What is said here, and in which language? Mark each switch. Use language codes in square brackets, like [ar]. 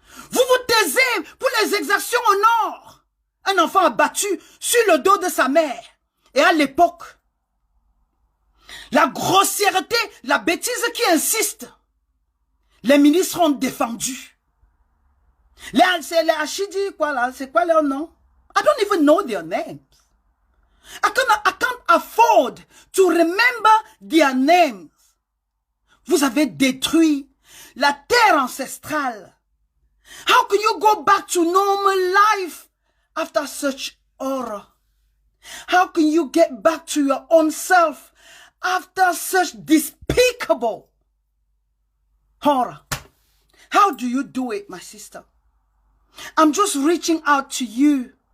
[fr] Vous vous taisez pour les exactions au nord. Un enfant abattu sur le dos de sa mère. Et à l'époque, la grossièreté, la bêtise qui insiste, les ministres ont défendu. Les Achidi, quoi là, c'est quoi leur nom? [en] I don't even know their names. I can't afford to remember their names. [fr] Vous avez détruit la terre ancestrale. [en] How can you go back to normal life after such horror? How can you get back to your own self after such despicable horror? How do you do it, my sister? I'm just reaching out to you.